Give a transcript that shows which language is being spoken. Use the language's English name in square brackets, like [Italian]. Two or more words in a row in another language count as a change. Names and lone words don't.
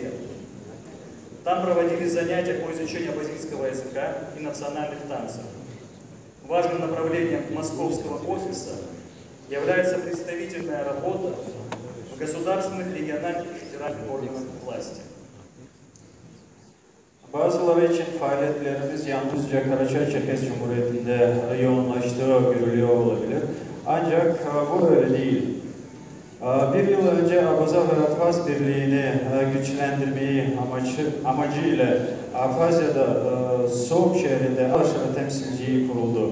[Russian] Там проводились занятия по изучению абазинского языка и национальных танцев. Важным направлением московского офиса является представительная работа в gосударственных, региональных и федеральных органах власти. [Turkish] Bazıları için faaliyetlerimiz yalnızca Karaçay-Çerkes Cumhuriyeti'nde yoğunlaştığı görülüyor olabilir. Ancak bu öyle değil. Bir yıl önce Abaza ve Abhaz Birliği'ni güçlendirmeyi amacıyla Abhazya'da Soğuk şehrinde Alaşara temsilciliği kuruldu.